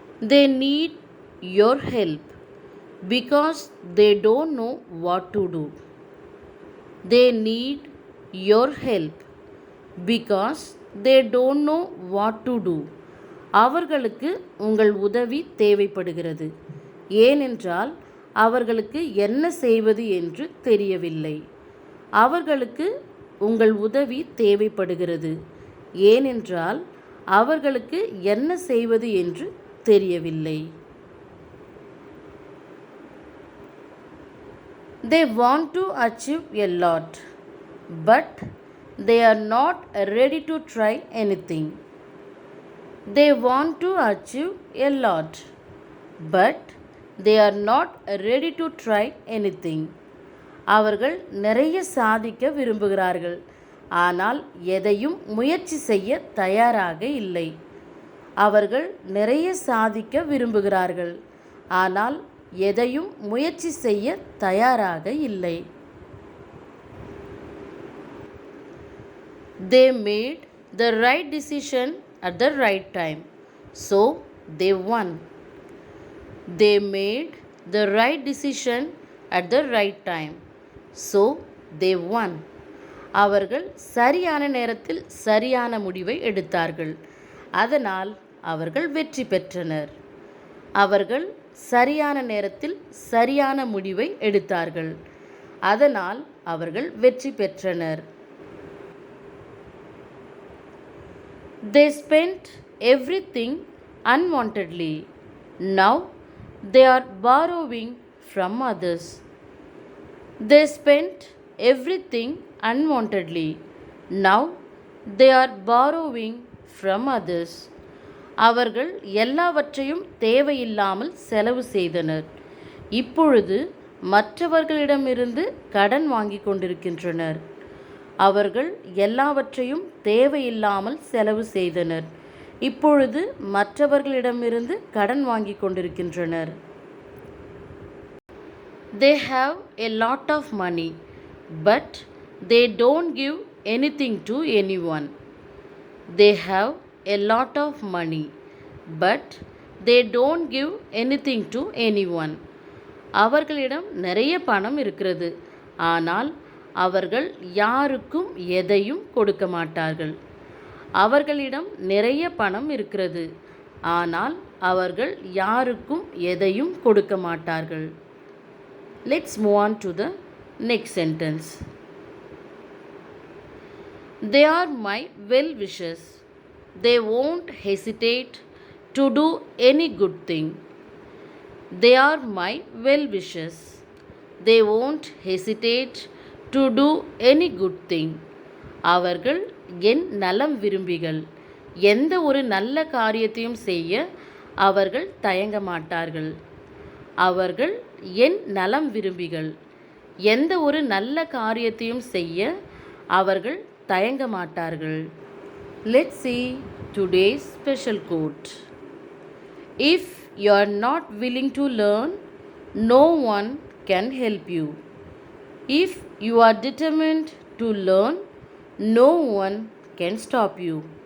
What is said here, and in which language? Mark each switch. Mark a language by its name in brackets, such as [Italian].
[English] They need your help because they don't know what to do. They need your help because they don't know what to do. [Tamil] அவர்களுக்கு உங்கள் உதவி தேவைப்படுகிறது, ஏனென்றால் அவர்களுக்கு என்ன செய்வது என்று தெரியவில்லை. அவர்களுக்கு உங்கள் உதவி தேவைப்படுகிறது, ஏனென்றால் அவர்களுக்கு என்ன செய்வது என்று தெரியவில்லை. [English] They want to achieve a lot, but they are not ready to try anything. They want to achieve a lot, but they are not ready to try anything. [Tamil] அவர்கள் நிறைய சாதிக்க விரும்புகிறார்கள், ஆனால் எதையும் முயற்சி செய்ய தயாராக இல்லை. அவர்கள் நிறைய சாதிக்க விரும்புகிறார்கள், ஆனால் எதையும் முயற்சி செய்ய தயாராக இல்லை. [English] They made the right decision at the right time, so they won. They made the right decision at the right time, so they won. [Tamil] அவர்கள் சரியான நேரத்தில் சரியான முடிவை எடுத்தார்கள், அதனால் அவர்கள் வெற்றி பெற்றனர். அவர்கள் சரியான நேரத்தில் சரியான முடிவை எடுத்தார்கள், அதனால் அவர்கள் வெற்றி பெற்றனர். [English] They spent everything unwantedly. Now they are borrowing from others. They spent everything unwantedly. Now they are borrowing from others. [Tamil] அவர்கள் எல்லாவற்றையும் தேவையில்லாமல் செலவு செய்தனர். இப்பொழுது மற்றவர்களிடமிருந்து கடன் வாங்கிக் கொண்டிருக்கின்றனர். அவர்கள் எல்லாவற்றையும் தேவையில்லாமல் செலவு செய்தனர். இப்பொழுது மற்றவர்களிடமிருந்து கடன் வாங்கிக் கொண்டிருக்கின்றனர். [English] They have a lot of money, but they don't give anything to anyone. They have a lot of money, but they don't give anything to anyone. [Tamil] அவர்களிடம் நிறைய பணம் இருக்கிறது, ஆனால் அவர்கள் யாருக்கும் எதையும் கொடுக்க மாட்டார்கள். அவர்களிடம் நிறைய பணம் இருக்கிறது, ஆனால் அவர்கள் யாருக்கும் எதையும் கொடுக்க மாட்டார்கள். [English] Let's move on to the next sentence. They are my well-wishers. They won't hesitate to do any good thing. They are my well-wishers. They won't hesitate to do any good thing. [Tamil] அவர்கள் என் நலம் விரும்பிகள். எந்த ஒரு நல்ல காரியத்தையும் செய்ய அவர்கள் தயங்க மாட்டார்கள். அவர்கள் என் நலம் விரும்பிகள். எந்த ஒரு நல்ல காரியத்தையும் செய்ய அவர்கள் தயங்க மாட்டார்கள். [English] Let's see today's special quote. If you are not willing to learn, no one can help you. If you are determined to learn, no one can stop you.